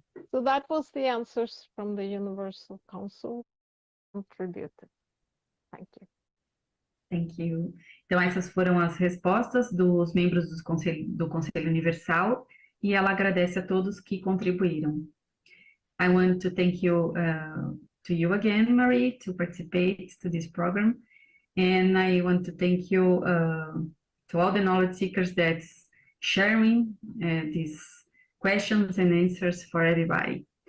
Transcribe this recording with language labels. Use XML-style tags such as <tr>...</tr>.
<en>So that was the answers from the Universal Council contributed. Thank you. Thank you.</en> <pt>Então, essas foram as respostas dos membros do Conselho Universal e ela agradece a todos que contribuíram.</pt> <en>I want to thank you to you again, Marie, to participate to this program. And I want to thank you to all the knowledge seekers that's sharing these questions and answers for everybody.</en>